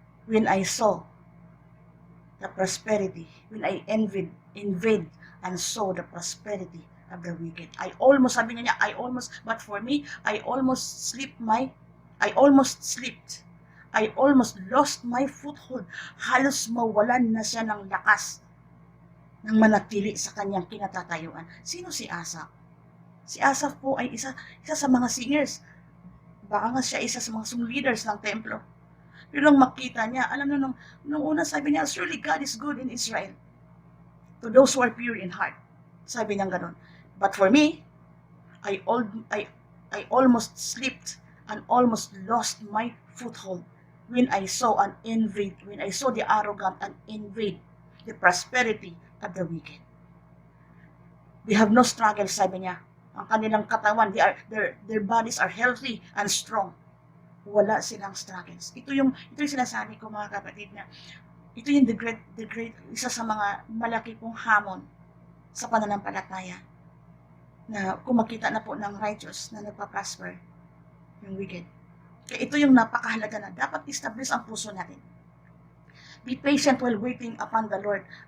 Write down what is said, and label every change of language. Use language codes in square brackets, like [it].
[en] When I saw the prosperity, when I envied and saw the prosperity of the wicked. [tl] Sabi niya, [en] but for me, I almost slipped. I almost lost my foothold. [tl] Halos mawalan na siya ng lakas ng manatili sa kanyang kinatatayuan. Sino si Asaph? Si Asaph po ay isa sa mga singers. Baka nga siya isa sa mga song leaders ng templo. Pero nung makita niya, alam nyo, nung una sabi niya, [en] surely God is good in Israel, to those who are pure in heart. [tl] Sabi niya gano'n. [en] But for me, I almost slipped and almost lost my foothold when I saw the arrogant and envied the prosperity of the wicked. They have no struggle, [tl] sabi niya. Ang kanilang katawan, [en] their bodies are healthy and strong. [tl] Wala silang struggles. Ito yung sinasabi ko, mga kapatid, na ito yung the great, isa sa mga malaki pong hamon sa pananampalataya, na kung makita na po ng righteous na nagpa-prosper, yung wicked. Kaya ito yung napakahalaga na dapat establish ang puso natin. [en] Be patient while waiting upon the Lord.